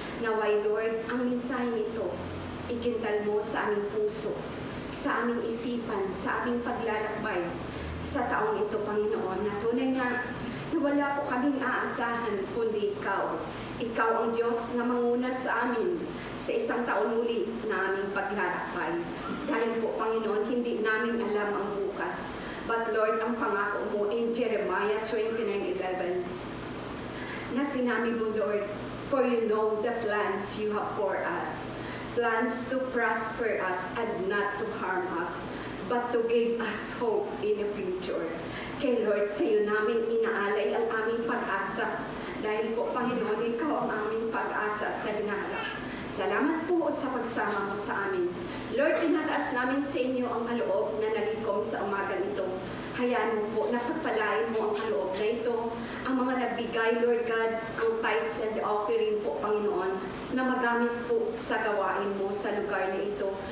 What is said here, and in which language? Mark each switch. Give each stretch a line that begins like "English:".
Filipino: Naway, Lord, ang mensahe nito, ikintal mo sa aming puso, sa aming isipan, sa aming paglalakbay sa taong ito, Panginoon, na tunay nga na wala po kaming aasahan kundi Ikaw. Ikaw ang Diyos na manguna sa amin sa isang taon muli na aming paglalakbay. Dahil po, Panginoon, hindi namin alam ang bukas.
English: But Lord,
Filipino: ang pangako mo
English: in Jeremiah 29:11
Filipino: na sinabi mo,
English: Lord, for you know the plans you have for us. Plans to prosper us and not to harm us, but to give us hope in the future.
Filipino: Kay Lord, sa iyo namin inaalay ang aming pag-asa. Dahil po, Panginoon, Ikaw ang aming pag-asa sa hinaharap. Salamat po sa pagsama mo sa amin. Lord, tinataas namin sa inyo ang kaloob na nalikom sa umaga nito. Hayaan mo po, napagpalain mo ang kaloob na ito. Ang mga nagbigay, Lord God, ang tithes and offering po, Panginoon, na magamit po sa gawain mo sa lugar na ito.